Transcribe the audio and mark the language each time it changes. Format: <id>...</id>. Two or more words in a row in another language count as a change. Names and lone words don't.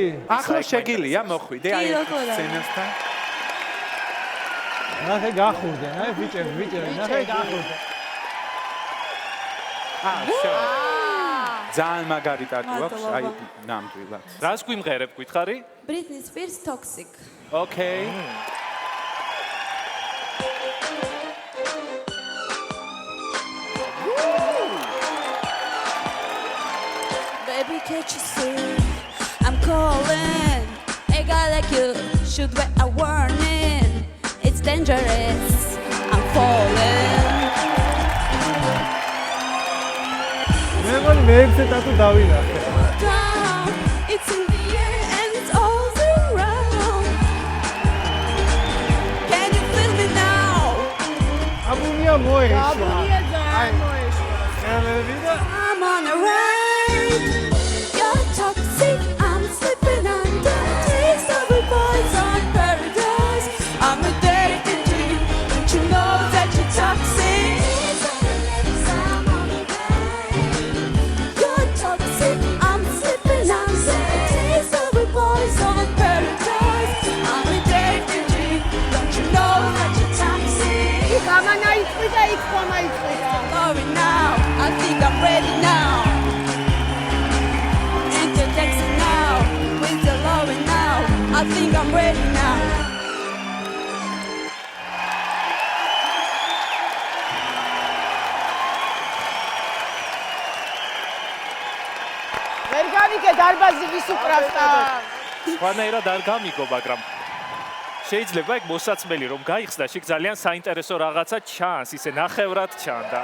<ka>ახლა შეგილია მოხვიდე აი სცენასთან. ნახე გახურდნენ, აი ბიჭები, ნახე გახურდნენ. ძალიან მაგარი ტატუ აქვს, აი ნამდვილად. რას გვიმღერებ, გითხარი? Britney Spears Toxic.</ka> <en>Okay. Baby, can't you see? I'm calling. A guy like you should wear a warning. It's dangerous. I'm falling.</en> <ka>მე მგონი მე 6 ტატუ დავინახე.</ka> <en>Down. It's in the air and it's all around. Can you feel me now?</en> <ka>აბუნია მოეშვა. აბუნია ძალიან მოეშვა. ხელები და</ka> <en>I'm on a ride. You're toxic. I'm slipping under. Taste of a poison paradise. I'm addicted to you. Don't you know that you're toxic? You're toxic. I'm slipping under. Taste of a poison paradise. I'm addicted to you. Don't you know that you're toxic?</en> <ka>გამანაიწყდა იქ გამაიწყდა.</ka> <en>Loving now. I think I'm ready now. Into Texas now. With the loving now. I think I'm ready now.</en> <ka>ვერ გავიგე დარბაზი ვის უკრავდა. სხვანაირად არ გამიგო, მაგრამ შეიძლება ეგ მოსაცმელი რომ გაიხსნა, შეგ ძალიან საინტერესო რაღაცა ჩანს, ისე ნახევრად ჩანდა.</ka>